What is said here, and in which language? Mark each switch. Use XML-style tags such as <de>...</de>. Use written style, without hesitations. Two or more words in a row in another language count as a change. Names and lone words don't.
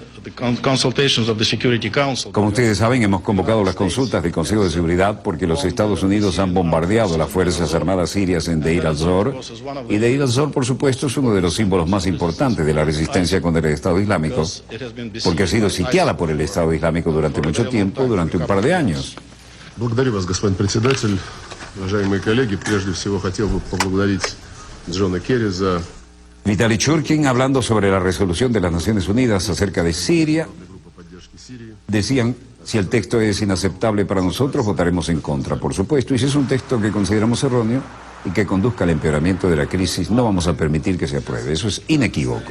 <es>Como ustedes saben, hemos convocado las consultas del Consejo de Seguridad porque los Estados Unidos han bombardeado las Fuerzas Armadas sirias en Deir al-Zor. Y Deir al-Zor, por supuesto, es uno de los símbolos más importantes de la resistencia contra el Estado Islámico, porque ha sido sitiada por el Estado Islámico durante mucho tiempo, durante un par de años.</es> <ru>Благодарю вас, господин председатель. Уважаемые коллеги, прежде всего хотел бы поблагодарить Джона Керри за...</ru> <es>Vitaly Churkin, hablando sobre la resolución de las Naciones Unidas acerca de Siria, decían: si el texto es inaceptable para nosotros, votaremos en contra, por supuesto, y si es un texto que consideramos erróneo y que conduzca al empeoramiento de la crisis, no vamos a permitir que se apruebe. Eso es inequívoco.</es>